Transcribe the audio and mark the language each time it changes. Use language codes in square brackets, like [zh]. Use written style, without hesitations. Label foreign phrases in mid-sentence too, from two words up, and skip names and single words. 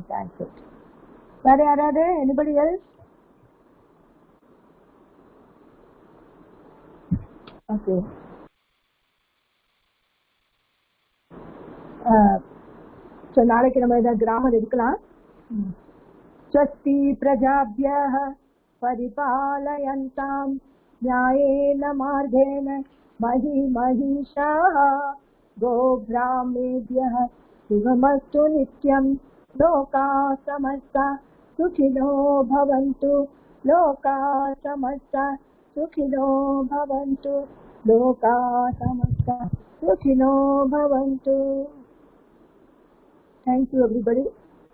[ta] தேங்க்யூ. வேற யாராவது? [en] anybody else? [ta] ஓகே. ஸோ நாளைக்கு நம்ம ஏதாவது கிராமர் எடுக்கலாம். [sa] स्वस्ति प्रजाभ्यः परिपालयन्ताम् न्यायेन मार्गेण मही महिषाः गोब्राह्मणेभ्यः शुभमस्तु नित्यं लोकाः समस्ताः सुखिनो भवन्तु लोकाः समस्ताः सुखिनो भवन्तु लोकाः समस्ताः सुखिनो भवन्तु. [en] Thank you everybody.